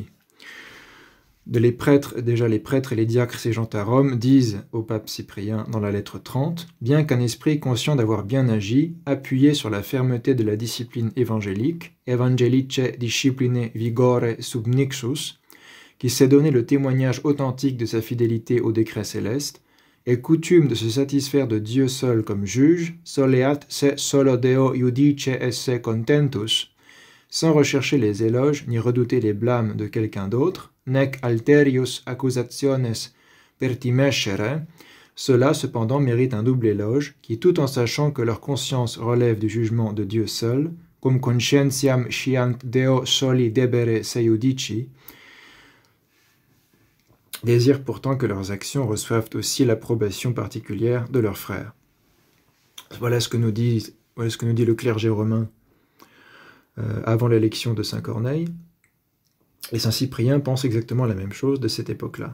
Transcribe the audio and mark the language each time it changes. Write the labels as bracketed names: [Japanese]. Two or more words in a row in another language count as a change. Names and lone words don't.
[French] Les prêtres et les diacres ségeant à Rome disent au pape Cyprien dans la lettre 30, « Bien qu'un esprit conscient d'avoir bien agi, appuyé sur la fermeté de la discipline évangélique, [Latin] evangelice discipline vigore [French] subnixus, qui s'est donné le témoignage authentique de sa fidélité au décret céleste, est coutume de se satisfaire de Dieu seul comme juge, [Latin] soleat se solo Deo iudice esse contentus, [French] sans rechercher les éloges ni redouter les blâmes de quelqu'un d'autre, [Latin] nec alterius accusationes pertimescere, [French] ceux-là cependant méritent un double éloge, qui tout en sachant que leur conscience relève du jugement de Dieu seul, [Latin] cum conscientiam sciant Deo soli debere se iudici, [French] désirent pourtant que leurs actions reçoivent aussi l'approbation particulière de leurs frères. Voilà ce que nous dit le clergé romain avant l'élection de Saint Corneille. Et Saint Cyprien pense exactement la même chose de cette époque-là.